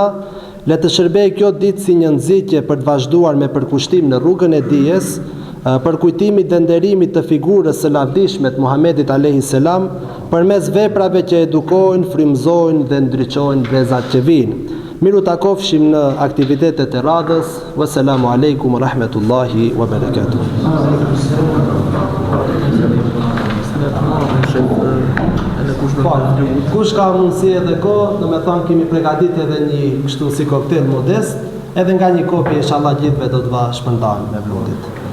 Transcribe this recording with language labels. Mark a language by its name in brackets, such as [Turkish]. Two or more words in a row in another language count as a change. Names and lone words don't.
[Albanian] Le të shërbejë kjo ditë si një nxitje për të vazhduar me përkushtim në rrugën e dijes, për kujtimit dhe nderimit të figurës së lavdishme të Muhamedit [Arabic] عليه السلام, [Albanian] përmes veprave që edukojnë, frymëzojnë dhe ndriçojnë brezat që vinë. Miru takofshim në aktivitetet e radhës. [Arabic] والسلام عليكم ورحمة الله وبركاته. [Albanian] Kush ka mundësi edhe kohë, do me thonë kemi përgatitur edhe një kështu si koktel modest, edhe nga një kopje inshallah gjithëve do të va shpërndajmë me vlodit.